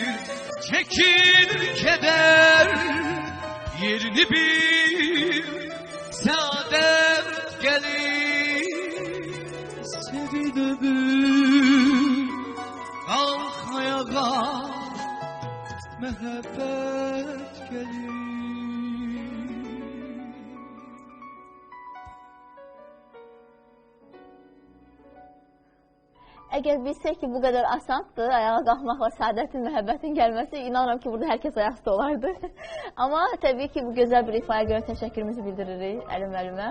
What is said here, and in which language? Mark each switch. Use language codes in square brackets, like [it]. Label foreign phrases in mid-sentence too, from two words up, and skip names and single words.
[tr] Çekil keder, yerini bil, saadet gelir. Sevin ömür, kalk ayağa, mehabbet gelir. [az] Əgər bilsək ki, bu qədər asandır, ayağa qalxmaqla səadətin, məhəbbətin gəlməsi, inanıram ki, burada hər kəs ayaqda olardı. Amma təbii ki, bu gözəl bir ifaya görə təşəkkürümüzü bildiririk Əli müəllimə.